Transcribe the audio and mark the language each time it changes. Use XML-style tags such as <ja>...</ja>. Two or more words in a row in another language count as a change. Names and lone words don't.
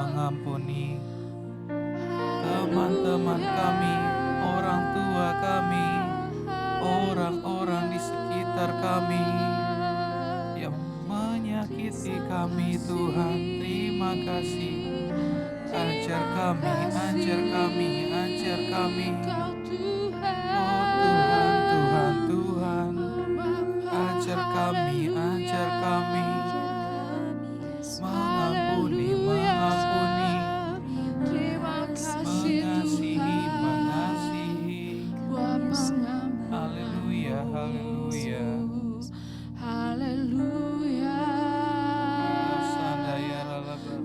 <id>mengampuni teman-teman kami, orang tua kami, orang-orang di sekitar kami yang menyakiti kami. Tuhan, terima kasih. Ajar kami, ajar kami, ajar kami. Oh Tuhan, Tuhan, Tuhan, ajar kami, ajar kami. Mengampuni, mengampuni, Terima kasih mengasihi, Tuhan. mengasihi. Bapa Haleluya, haleluya. Haleluya. Sandaya rala brava,</id>